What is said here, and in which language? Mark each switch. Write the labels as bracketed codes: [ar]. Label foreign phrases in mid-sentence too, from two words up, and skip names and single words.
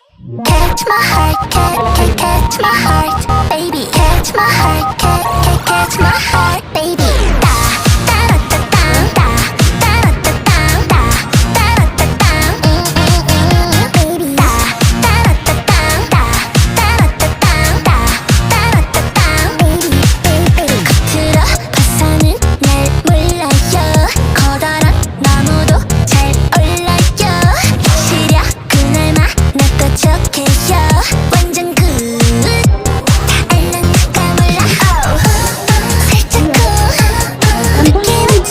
[en] Catch my heart, catch my heart, baby. Catch my heart, catch my heart, baby. Da da da da da da da da da da da da baby. Da da da da da da da da da baby, baby. [ko] 겉으로 봐서는 날 몰라요. 커다란 나무도 잘 올라요. 시려 그날 만났고 척해요. 완전 굿. 다 알랑가 몰라. 살짝 느낌이지.